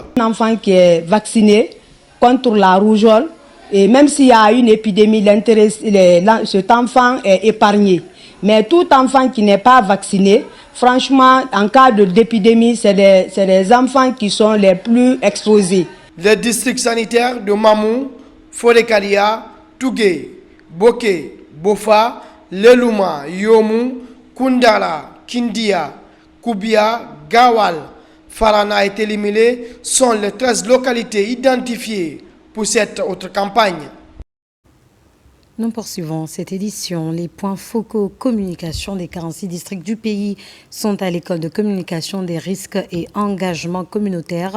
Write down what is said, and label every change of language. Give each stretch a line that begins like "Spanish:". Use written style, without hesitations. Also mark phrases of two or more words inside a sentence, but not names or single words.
French: Un enfant qui est vacciné contre la rougeole, et même s'il y a une épidémie, cet enfant est épargné. Mais tout enfant qui n'est pas vacciné, franchement, en cas d'épidémie, c'est les enfants qui sont les plus exposés. Les districts sanitaires de Mamou, Forécaria, Tougué, Boké, Bofa, Lelouma, Yomou, Koundara, Kindia, Koubia, Gawal, Farana et Télimilé sont les 13 localités identifiées pour cette autre campagne. Nous poursuivons cette édition. Les points focaux communication des 46 districts du pays sont à l'école de communication des risques et engagements communautaires.